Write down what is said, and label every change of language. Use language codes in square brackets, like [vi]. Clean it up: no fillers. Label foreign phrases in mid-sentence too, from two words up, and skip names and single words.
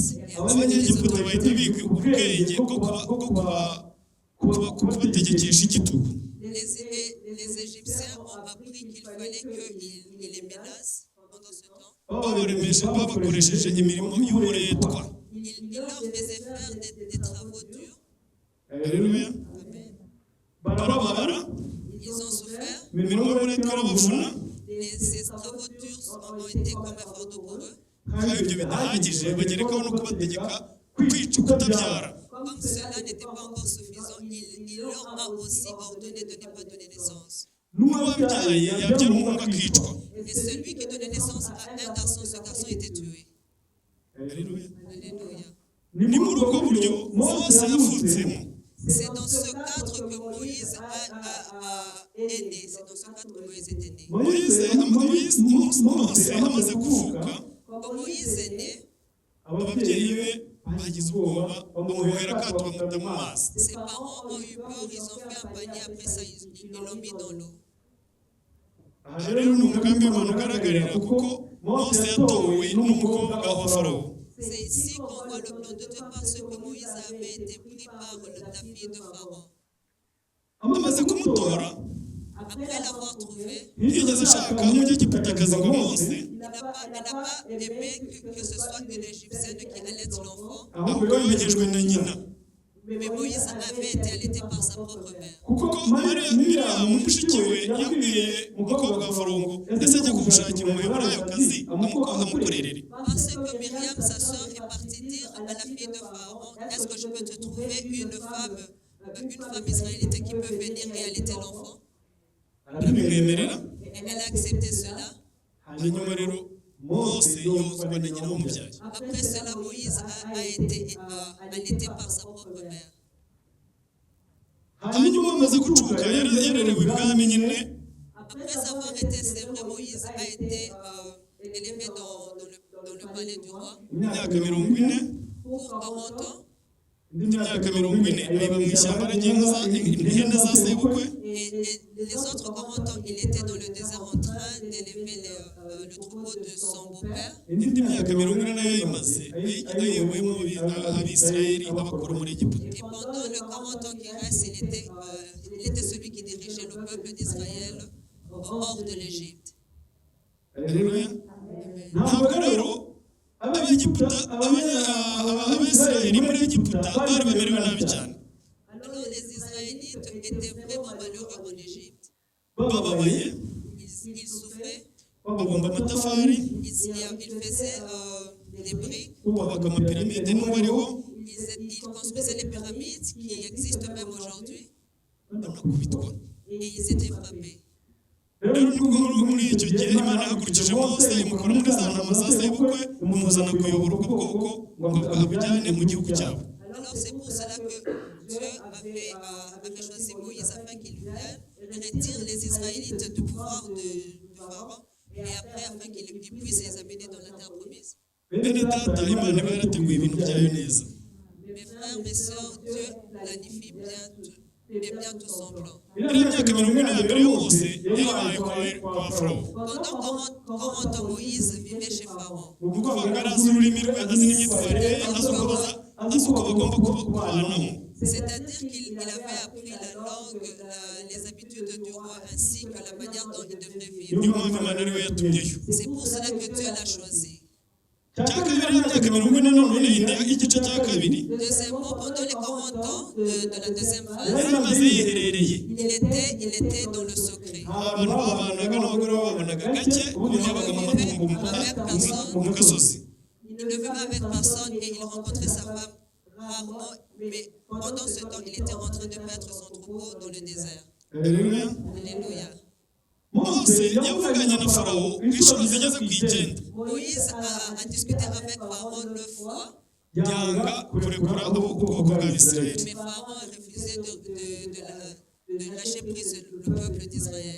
[fr] Et après, les Égyptiens ont appris qu'il fallait qu'ils les menacent pendant ce temps. Il leur faisait faire des travaux [rw] Haleluya. Barababara. [fr] Ils ont souffert. [rw] Imirimo y'uburetwa irabavuna. [fr] Ces travaux durs ont été comme un fardeau pour eux. [rw] Kandi ibyo bidahagije bagerekaho no kubategeka kwica kutabyara. [fr] Comme cela n'était pas encore suffisant, il leur a aussi ordonné de ne pas donner naissance. [rw] N'uwabyaye yabyara umuhungu akicwa. [fr] Et celui qui donnait naissance à un garçon, ce garçon était tué. [rw] Haleluya. [fr] Alléluia. [rw] Ni muri ubwo buryo Mose yavutsemo. [fr] C'est dans ce cadre que Moïse est né. C'est dans ce cadre que Moïse était né. [rw] Mose amaze kuvuka, [fr] Quand Moïse est né, [rw] ababyeyi be bagize ubwoba bamubohera akato bamuta mu mazi. [fr] ses parents ont eu peur, ils ont fait un panier, après ça ils l'ont mis dans l'eau. [rw] Aha rero ni umugambi w'Imana ugaragarira kuko Mose yatowe n'umukobwa wa Farawo. [fr] C'est ici qu'on voit le plan de Dieu parce que Moïse avait été pris par la fille de Pharaon. [rw] Amaze kumutora, [fr] Après l'avoir trouvé, [rw] yigeze ashaka umunyagiputakazi ngo Mose [fr] elle n'a pas aimé que ce soit une Égyptienne qui allaite l'enfant, [rw] ahubwo yogejwe na nyina. [fr] mais Moïse avait été allaité par sa propre mère. [rw] Kuko Miriyamu mushiki we yabwiye umukobwa wa Farawo ngo ese ajya kumushakira umuheburayokazi amukorerere. [fr] Parce que Myriam, sa sœur, est partie dire à la fille de Pharaon, est-ce que je peux te trouver une femme israélite qui peut venir et allaiter l'enfant? [rw] Arabimwemerera. [fr] Et elle a accepté cela. [rw] Hanyuma rero Mose yozwa na nyina w'umubyaye. [fr] Après cela, Moïse a été allaité par sa propre mère. [rw] Hanyuma amaze gucuka yarerewe ibwami nyine. [fr] Après avoir été, c'est vrai, Moïse a été élevé dans le palais du roi [rw] Imyaka 40 [fr] pour 40 ans. [rw] indi myaka 40 ayiba mu ishyamba aragenza ihene za sebukwe. [fr] Et les autres 40 ans, il était dans le désert en train d'élever le troupeau de son beau-père. [rw] Indi myaka 40 nayo yayimaze ayiyobuyemo abisirayeli abakura muri Egiputa. [fr] Et pendant les 40 ans qui restent, il était celui qui dirigeait le peuple d'Israël hors de l'Égypte. [rw] Haleluya. Ntabwo rero abisirayeli muri Egiputa bari bamerewe nabi cyane. [fr] Alors les Israélites étaient vraiment malheureux en Égypte. [rw] Bababaye, [fr] Ils souffraient, [rw] babumba amatafari, [fr] ils faisaient des briques, [rw] bubaka amapiramide n'ubu ariho, [fr] ils construisaient les pyramides qui existent même aujourd'hui [rw] banakubitwa. [fr] et ils étaient frappés. [rw] Rero nubwo muri icyo gihe Imana yahagurukije Mose imukura muri za ntama za sebukwe imuzana kuyobora ubwo bwoko ngo abujyane mu gihugu cyabo. [fr] Alors c'est pour cela que Dieu avait choisi Moïse afin qu'il vienne retire les Israélites du pouvoir de Pharaon et après afin qu'il puisse les amener dans la terre promise. [rw] Bene data Imana iba yarateguye ibintu byayo neza. [fr] Mes frères, mes sœurs, Dieu planifie bien tout son plan. [rw] Iriya myaka 40 ya mbere ya Mose yabaye kwa Farawo. [fr] Pendant 40 ans, Moïse vivait chez Pharaon. [rw] Ni ukuvuga ngo yari azi ururimi rwe, azi n'imyitwarire ye, azi uko bagomba kubanamo. [fr] C'est-à-dire qu'il avait appris la langue, les habitudes du roi ainsi que la manière dont il devrait vivre. [rw] Niyo mpamvu Imana ariwe yatumyeyo. [fr] C'est pour cela que Dieu l'a choisi. [rw] Cya kabiri y'imyaka 40 nanone igice cya kabiri [fr] Deuxièmement, pendant les 40 ans de la deuxième phase, [rw] yari amaze yiherereye. [fr] il était dans le secret. [rw] Abantu babanaga n'abagore babanaga gake ubundi yabaga mu matungo mu gasozi. [fr] Il ne vivait avec personne et il rencontrait sa femme rarement, mais pendant ce temps, il était en train de perdre son troupeau dans le désert. [rw] Haleluya. [fr] Alléluia. [rw] Mose yavuganye na Farawo inshuro zigeze ku 9. [fr] Moïse a discuté avec Pharaon 9 fois, [rw] yanga kurekura ubwoko bw'Abisirayeli. [fr] mais Pharaon a refusé de lâcher prise le peuple d'Israël.